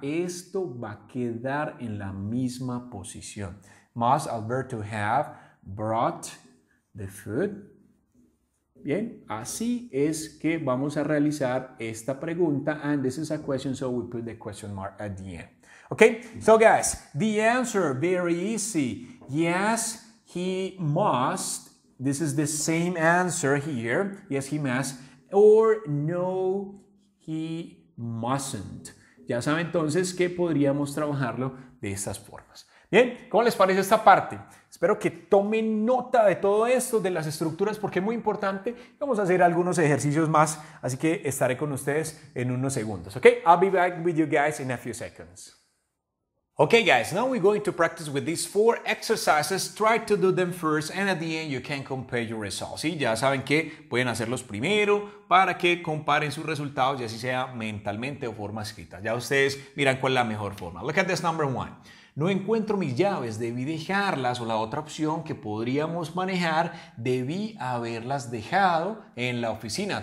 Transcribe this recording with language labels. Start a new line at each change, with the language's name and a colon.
Spanish: Esto va a quedar en la misma posición.
English: Must Alberto have brought the food?
Spanish: Bien, así es que vamos a realizar esta pregunta,
English: and this is a question, so we put the question mark at the end. Okay, so guys, the answer, very easy. Yes, he must. This is the same answer here. Yes, he must. Or no, he mustn't.
Spanish: Ya saben entonces que podríamos trabajarlo de estas formas. Bien, ¿cómo les parece esta parte? Espero que tomen nota de todo esto, de las estructuras, porque es muy importante. Vamos a hacer algunos ejercicios más, así que estaré con ustedes en unos segundos.
English: Okay, I'll be back with you guys in a few seconds. Okay guys, now we're going to practice with these 4 exercises. Try to do them first and at the end you can compare your results.
Spanish: ¿Sí? Ya saben que pueden hacerlos primero para que comparen sus resultados y así sea mentalmente o forma escrita. Ya ustedes miran cuál es la mejor forma.
English: Look at this number 1.
Spanish: No encuentro mis llaves, debí dejarlas, o la otra opción que podríamos manejar, debí haberlas dejado en la oficina.